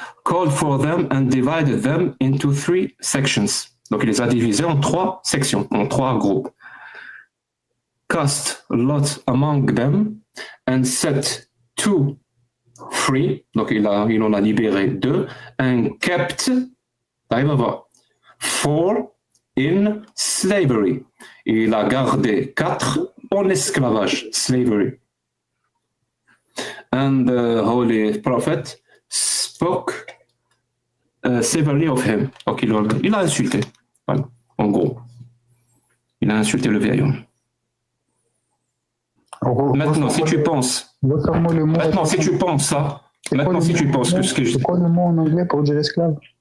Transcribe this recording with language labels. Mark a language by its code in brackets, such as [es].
[en] Called for them and divided them into 3 sections. [fr] Donc, il les a divisés en 3 sections, en 3 groupes. [en] Cast lot among them and set 2 free. [fr] Donc, il en a libéré 2. [en] And kept, [fr] arrive à voir, [en] 4 in slavery. [fr] Il a gardé 4 en esclavage, slavery. [en] And the Holy Prophet spoke severely of him. [fr] Donc il a insulté, voilà, en gros. Il a insulté le vieil homme. Maintenant, si tu penses, maintenant, si tu penses ça, maintenant, si tu penses que ce que je dis. C'est quoi le mot en anglais pour dire esclave?